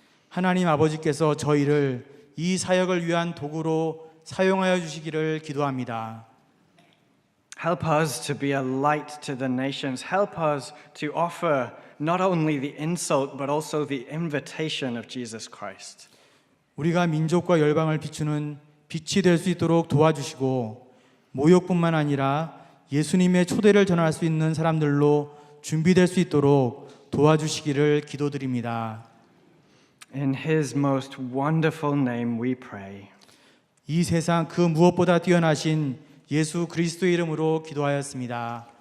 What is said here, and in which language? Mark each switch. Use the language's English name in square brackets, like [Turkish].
[Korean] 하나님 아버지께서 저희를 이 사역을 위한 도구로 사용하여 주시기를 기도합니다. [English] Help us to be a light to the nations. Help us to offer not only the insult but also the invitation of Jesus Christ. [Korean] 우리가 민족과 열방을 비추는 빛이 될 수 있도록 도와주시고 모욕뿐만 아니라 예수님의 초대를 전할 수 있는 사람들로 준비될 수 있도록 도와주시기를 기도드립니다. [English] In His most wonderful name we pray. [Korean] 이 세상 그 무엇보다 뛰어나신 예수 그리스도의 이름으로 기도하였습니다.